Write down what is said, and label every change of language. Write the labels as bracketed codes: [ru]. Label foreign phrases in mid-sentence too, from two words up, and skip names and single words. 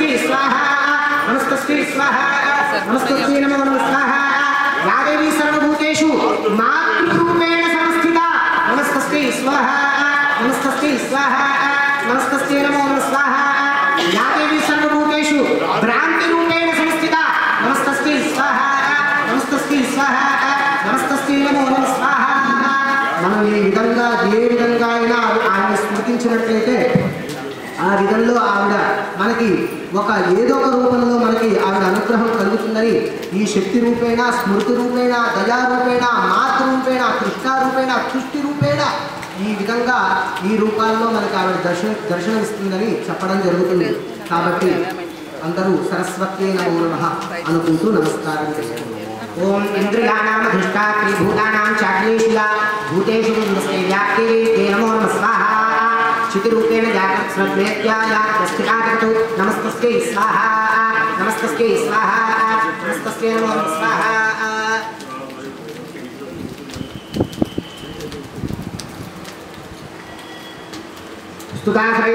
[sa] स्वाहा नमस्तस्यै स्वाहा नमस्तस्यै नमो नमः स्वाहा या देवी सर्वभूतेषु मातृरूपेण संस्थिता नमस्तस्यै स्वाहा नमस्तस्यै स्वाहा नमस्तस्यै नमो नमः स्वाहा या देवी सर्वभूतेषु भ्रान्तिरूपेण संस्थिता नमस्तस्यै स्वाहा नमस्तस्यै स्वाहा नमस्तस्यै नमो नमः [te] स्वाहा మనం ఈ విధంగా ఏ విధంగా అయినా ఆవిడ స్మృతించినట్లయితే ఆ విధంలో ఆవిడ మనకి ఏదో ఒక రూపంలో మనకి ఆవిడ అనుగ్రహం కలుగుతుందని ఈ [sa] శక్తి రూపేణ స్మృతి రూపేణ దయా రూపేణ మాతృ రూపేణ కృష్ణ రూపేణ సృష్టి రూపేణ [te] ఈ విధంగా ఈ రూపాల్లో మనకి ఆవిడ దర్శనమిస్తుందని చెప్పడం జరుగుతుంది. కాబట్టి అందరూ [sa] సరస్వత్యై నమో నమః [te] అనుకుంటూ నమస్కారం చేసుకుంటారు. [sa] ओम इंद्रियाणां अधिष्ठात्री भूतानां चाक्लेशिला भूतेषु नमस्ते व्याप्ते ते नमो नमः स्वाहा चितिरूपेण जागृत स्थितागतु नमस्तस्यै स्वाहा नमस्तस्यै स्वाहा नमस्तस्यै नमो नमः स्वाहा स्तुताश्रये